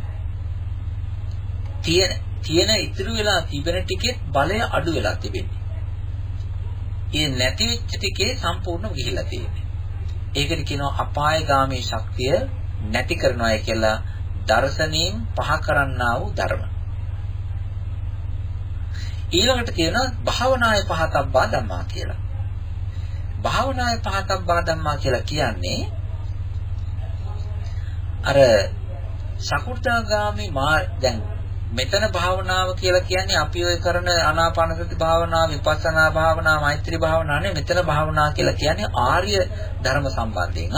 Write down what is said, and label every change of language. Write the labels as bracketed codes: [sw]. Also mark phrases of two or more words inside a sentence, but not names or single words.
[si] තියෙන ඉතුරු වෙලා තිබෙන ටිකේ බලය අඩු වෙලා තිබෙන්නේ. ඒ නැති වෙච්ච ටිකේ සම්පූර්ණ ගිහිලා තියෙන්නේ. ඒකට කියනවා අපායගාමී ශක්තිය නැති කරනවායි කියලා දර්ශනයෙන් පහ කරන්නා වූ ධර්ම. ඊළඟට කියනවා [pi] භාවනාය පහතබ්බා ධම්මා [si] කියලා. [pi] භාවනාය පහතබ්බා ධම්මා [si] කියලා කියන්නේ අර සකු르දාගාමි දැන් මෙතන භාවනාව කියලා කියන්නේ අපි ඔය කරන ආනාපානසති භාවනාව, විපස්සනා භාවනාව, මෛත්‍රී භාවනාව නේ. මෙතන භාවනාව කියලා කියන්නේ ආර්ය ධර්ම සම්බන්ධයෙන්.